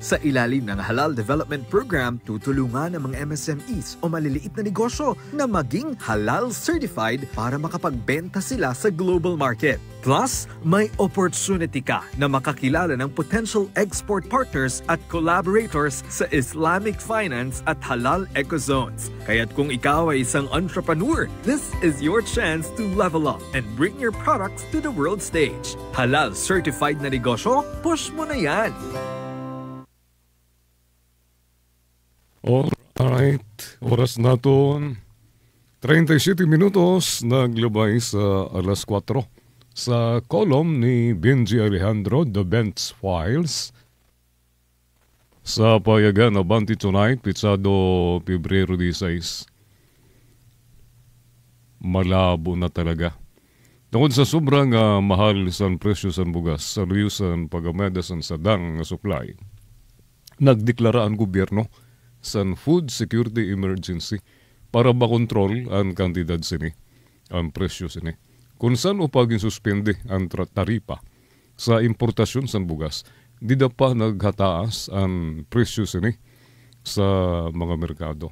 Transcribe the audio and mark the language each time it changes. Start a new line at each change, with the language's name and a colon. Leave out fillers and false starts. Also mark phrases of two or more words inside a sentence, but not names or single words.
Filipino: Sa ilalim ng Halal Development Program, tutulungan ang mga MSMEs o maliliit na negosyo na maging
English: halal certified
Filipino: para makapagbenta sila sa
English: global market.
Filipino: Plus, may opportunity ka na makakilala ng
English: potential export partners
Filipino: at collaborators sa
English: Islamic finance
Filipino: at
English: halal ecozones.
Filipino: Kaya't kung ikaw ay isang entrepreneur,
English: this is your chance to level up and bring your products to the world stage. Halal certified
Filipino: na negosyo, push mo na yan!
Hiligaynon: Alright, oras naton 37 minutos, naglabay sa alas 4. Sa column ni Benji Alejandro, The Benz Files. Sa payagan na Banti Tonight, Pitsado, Pebrero 16.
Filipino: Malabo na talaga.
Hiligaynon: Tungkol sa sobrang mahal sa presyo sa bugas, sa luyusan pagameda sa sadang supply, nagdeklara ang gobyerno sa Food Security Emergency para makontrol ang kantidad sini, ang presyo sini. Kung saan upagin suspende ang taripa sa importasyon sa bugas, di da pa naghataas ang presyo sini sa mga merkado.